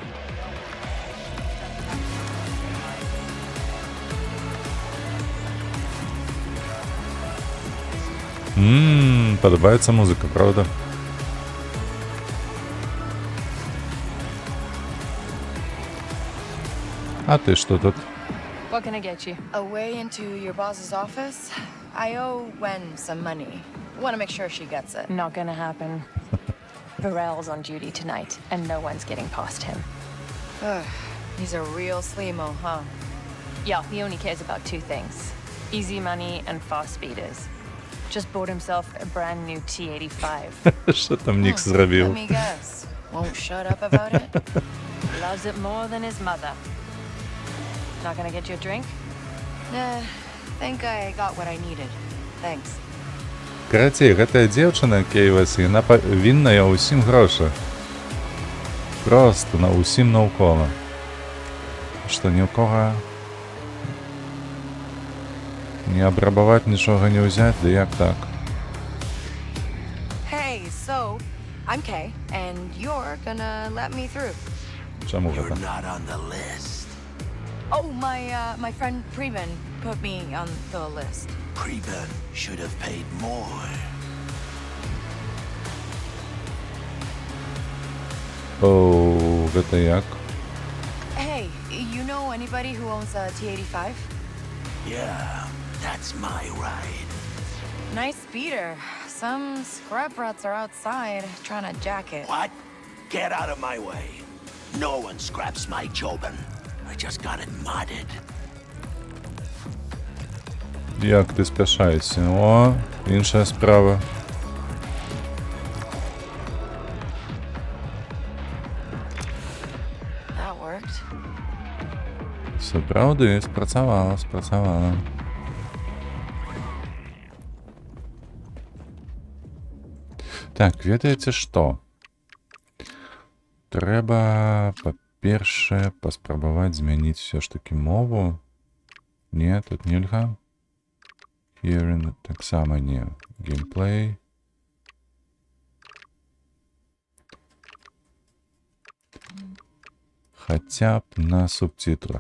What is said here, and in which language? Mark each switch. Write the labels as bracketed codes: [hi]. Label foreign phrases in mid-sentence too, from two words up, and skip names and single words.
[uk] Подобається музика, правда? А ти що тут? [en] What can I get you? A way into your boss's office? I owe Wen some money. Want to make sure she gets it. Not gonna happen. Varel's on duty tonight, and no one's getting past him. Ugh, he's a real sleemo, huh? Yeah, he only cares about two things. Easy money and fast speeders. Just bought himself a brand new T-85. [uk] Що там Нікс [en] Let [uk] зробив? [en] me guess. Won't shut up about it? Loves it more than his mother. Not gonna get you a drink? Nah, think I got what I needed. Thanks. [be] Карацей, гэтая дзевчына Кейвас, яна вінная ўсім грошы. Просто на ўсім наўкола. Што ні ў кога не абрабаваць, нічога не ўзяць, ды як так? [en] Hey, so, I'm Kay, and you're gonna let me through. [be] Чаму гэта? [en] Not on the list. Oh, my friend Preben put me on the list. Preben should have paid more. [be] Оу, гэта як? [en] Hey, you know anybody who owns a T-85? Yeah, that's my ride. Nice speeder. Some scrub rats are outside trying to jack it. What? Get out of my way. No one scraps my jobin. I just got it modded. [uk] Як ти спішаєшся? О, інша справа. [en] That worked. [uk] Все правда, спрацювало, спрацювало. [be] Так, ведаеце што? Трэба, па-першае, паспрабаваць змяніць [uk] все ж таки [be] мову. Не, тут нельга. Hearing таксама не. Геймплей. Хаця б на субтитрах.